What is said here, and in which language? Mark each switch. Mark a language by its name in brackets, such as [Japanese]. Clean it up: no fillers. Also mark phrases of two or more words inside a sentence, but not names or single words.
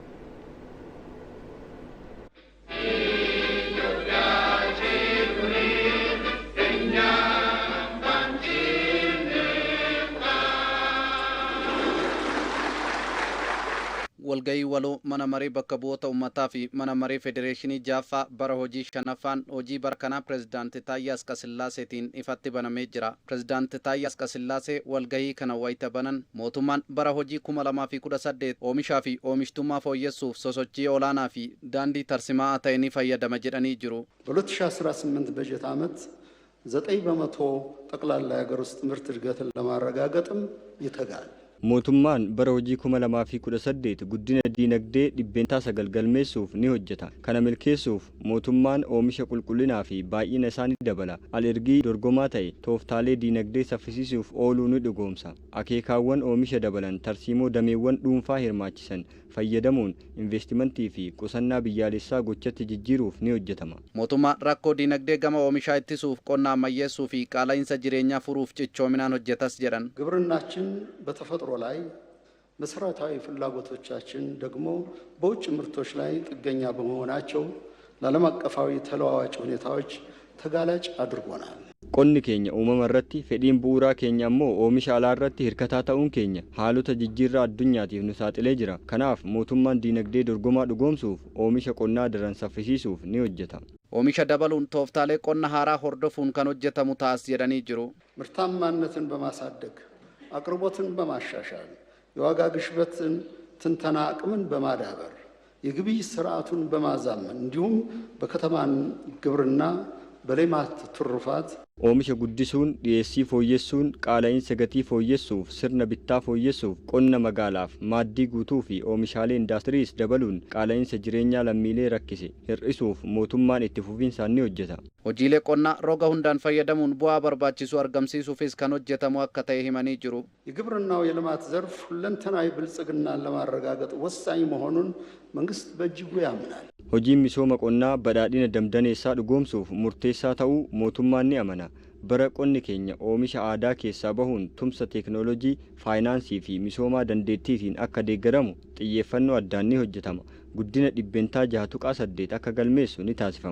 [Oromo] walgahii waloo mana maree bakka bu'oota uummataa fi mana maree federeeshinii jaaffaa bara hojii shanaffaan hojii bara kanaa pirezidaanti Taayyee Asqasillaaseetiin ifatti banamee jira. Pirezidaanti Taayyee Asqasillaasee walgahii kana wayita banan mootummaan bara hojii 2018 oomishaa fi oomishtummaa fooyyessuuf sosochii olaanaa fi daandii tarsimaa ta'e ni fayyadama jedhanii jiru. [Amharic] በ2018 በጀት ዓመት 9 በመቶ ጠቅላላ የሀገር ውስጥ ምርት እድገትን ለማረጋገጥም ይተጋል። [Oromo] mootummaan bara hojii 2018 guddina diinagdee dhibbeentaa 9 galmeessuuf ni hojjeta. Kana milkeessuuf mootummaan oomisha qulqullinaa fi baay'ina isaanii dabala. Alergii dorgomaa ta'e tooftaalee diinagdee saffisiisuuf ooluu ni dhugoomsa. Akeekaawwan oomisha dabalan tarsiimoo dameewwan dhuunfaa hirmaachisan fayyadamuun investimentii fi qusannaa biyyaalessaa gochatti jijjiiruuf ni hojjetama. mootummaan rakkoo diinagdee gama oomishaa ittisuuf qonna ammayyeessuu fi qaala'insa jireenyaa furuuf cichoominaan hojjetas jedhan. [Amharic] ግብርናችን በተፈጥሮ ላይ መሰረታዊ ፍላጎቶቻችን ደግሞ በውጭ ምርቶች ላይ ጥገኛ በመሆናቸው ለዓለም አቀፋዊ ተለዋዋጭ ሁኔታዎች ተጋላጭ አድርጎናል። [Oromo] qonni keenya uumama irratti fedhiin bu'uuraa keenya immoo oomisha alaa irratti hirkataa ta'uun keenya haalota jijjiirraa addunyaatiif nu saaxilee jira. Kanaaf mootummaan diinagdee dorgomaa dhugoomsuuf oomisha qonnaa daran saffisiisuuf ni hojjeta. oomisha dabaluun tooftaalee qonna haaraa hordofuun kan hojjetamu taas jedhanii jiru. [Amharic] ምርታማነትን በማሳደግ አቅርቦትን በማሻሻል የዋጋ ግሽበትን ትንተና አቅምን በማዳበር የግብይት ስርዓቱን በማዛመን እንዲሁም በከተማ ግብርና በሌማት ትሩፋት [Oromo] oomisha guddisuun dhiyeessii fooyyessuun qaala'insa gatii fooyyessuuf sirna bittaa fooyyessuuf qonna magaalaaf maaddii guutuu fi oomishaalee indaastiriis dabaluun qaala'insa jireenyaa lammiilee rakkise hir'isuuf mootummaan itti fufiinsaan ni hojjeta. Hojiilee qonnaa roga hundaan fayyadamuun bu'aa barbaachisu argamsiisuufis kan hojjetamu akka ta'e himanii jiru. [Amharic] የግብርናው የልማት ዘርፍ ሁለንተናዊ ብልጽግናን ለማረጋገጥ ወሳኝ መሆኑን መንግስት በእጅጉ ያምናል። [Oromo] Hojiin misooma qonnaa badhaadhina damdaneessaa dhugoomsuuf murteessaa ta'uu mootummaan ni amana. Bara qonni keenya oomisha aadaa keessaa bahuun tumsa teeknooloojii, faayinaansii fi misoomaa dandeettiitiin akka deeggaramu xiyyeeffannoo addaan ni hojjetama. Guddina dhibbeentaa 6.8 akka galmeessu ni taasifama.